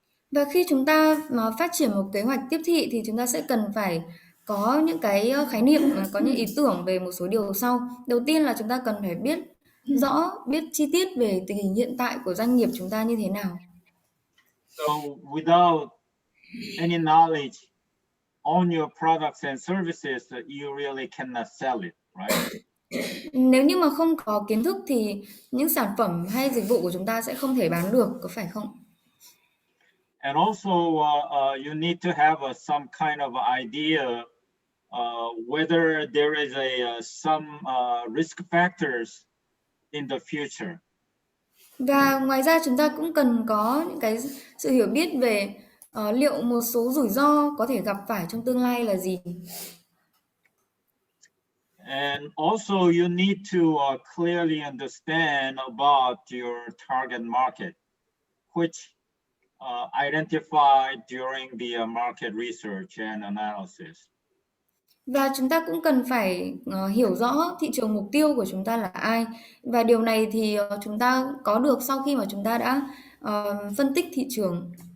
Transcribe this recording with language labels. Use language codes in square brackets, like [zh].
[vi] Và khi chúng ta mà phát triển một kế hoạch tiếp thị thì chúng ta sẽ cần phải có những cái khái niệm, có những ý tưởng về một số điều sau. Đầu tiên là chúng ta cần phải biết rõ, biết chi tiết về tình hình hiện tại của doanh nghiệp chúng ta như thế nào. [en] So without any knowledge on your products and services, you really cannot sell it, right? [vi] Nếu như mà không có kiến thức thì những sản phẩm hay dịch vụ của chúng ta sẽ không thể bán được, có phải không? [en] And also, you need to have some kind of idea whether there is some risk factors in the future. [vi] Và ngoài ra chúng ta cũng cần có những cái sự hiểu biết về liệu một số rủi ro có thể gặp phải trong tương lai là gì. [en] And also, you need to clearly understand about your target market, which identified during the market research and analysis. [vi] Và chúng ta cũng cần phải hiểu rõ thị trường mục tiêu của chúng ta là ai. Và điều này thì chúng ta có được sau khi mà chúng ta đã phân tích thị trường.